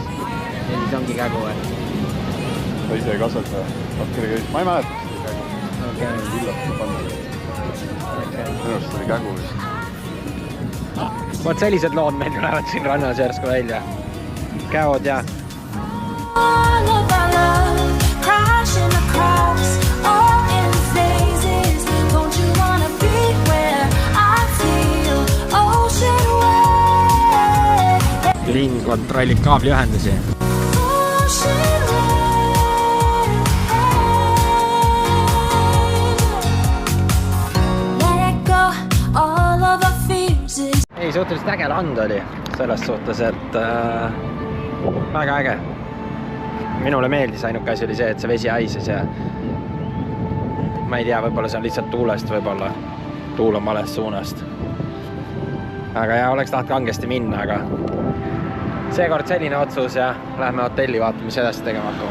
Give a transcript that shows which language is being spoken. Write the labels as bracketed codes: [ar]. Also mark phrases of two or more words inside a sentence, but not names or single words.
[et] Ja siis ongi kägu või? Ta ise ei kasvata. Ma ei mäleta seda kägu. Okei. Villast pannud. Minu arust oli kägu vist. Vot sellised lood meil tulevad siin rannas järsku välja. Käod ja... [en] All of our love crashing across, all in phases. Don't you wanna be where I feel ocean wave? [et] Linn kontrollib kaabliühendusi. [en] Ocean wave. Let it go, all of our fears is [et] ei, suhteliselt äge land oli. Selles suhtes, et väga äge. Minule meeldis, ainuke asi oli see, et see vesi haises ja ma ei tea, võib-olla see on lihtsalt tuulest, võib-olla tuul on valest suunast. Aga ja oleks taht kangesti minna, aga seekord selline otsus ja lähme hotelli vaatama, mis edasi tegema hakkame.